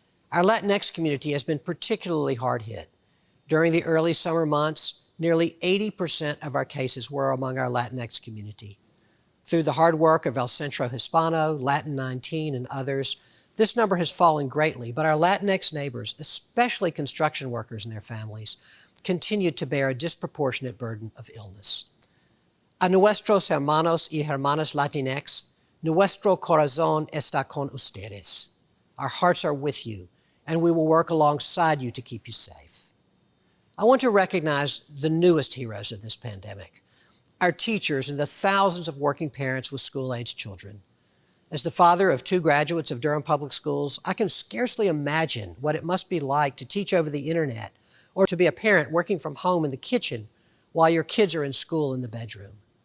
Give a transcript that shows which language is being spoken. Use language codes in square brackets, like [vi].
[en] Our Latinx community has been particularly hard hit. During the early summer months, nearly 80% of our cases were among our Latinx community. Through the hard work of El Centro Hispano, Latin 19, and others, this number has fallen greatly, but our Latinx neighbors, especially construction workers and their families, continue to bear a disproportionate burden of illness. [es] A nuestros hermanos y hermanas Latinx, nuestro corazón está con ustedes. [en] Our hearts are with you, and we will work alongside you to keep you safe. I want to recognize the newest heroes of this pandemic, our teachers and the thousands of working parents with school-aged children. As the father of 2 graduates of Durham Public Schools, I can scarcely imagine what it must be like to teach over the internet or to be a parent working from home in the kitchen while your kids are in school in the bedroom.